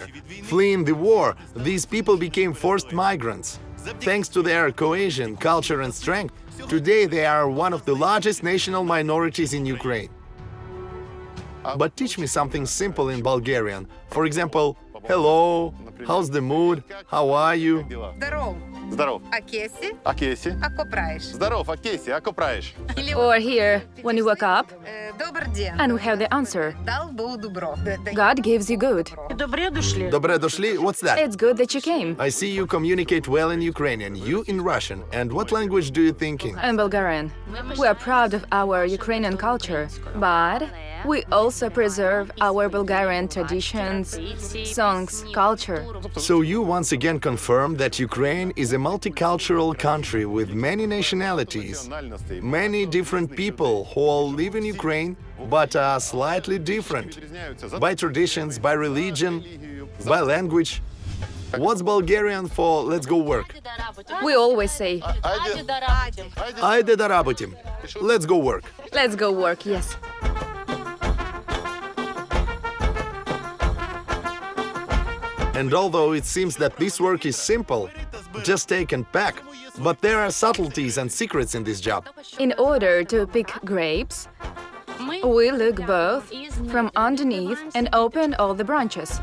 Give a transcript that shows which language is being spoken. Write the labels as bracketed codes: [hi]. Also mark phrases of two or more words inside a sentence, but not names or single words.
[en] Fleeing the war, these people became forced migrants. Thanks to their cohesion, culture and strength, today they are one of the largest national minorities in Ukraine. But teach me something simple in Bulgarian. For example, hello, how's the mood, how are you? [bg] Здоров. Здоров. Акеси. Акеси. Ако правиш? Здоров, Акеси, ако правиш? [en] Or here, when you wake up, [bg] Добър ден. [en] and we have the answer. [bg] Дал Бог добро. [en] God gives you good. [bg] Добре дошли. Добре дошли, [en] what's that? It's good that you came. I see you communicate well in Ukrainian, you in Russian. And what language do you think in? I'm Bulgarian. We are proud of our Ukrainian culture, but we also preserve our Bulgarian traditions, songs, culture. So you once again confirm that Ukraine is a multicultural country with many nationalities, many different people who all live in Ukraine but are slightly different by traditions, by religion, by language. What's Bulgarian for let's go work? We always say, [bg] Айде да работим. [en] Let's go work. let's go work, yes. And although it seems that this work is simple, just take and pack, but there are subtleties and secrets in this job. In order to pick grapes, we look both from underneath and open all the branches.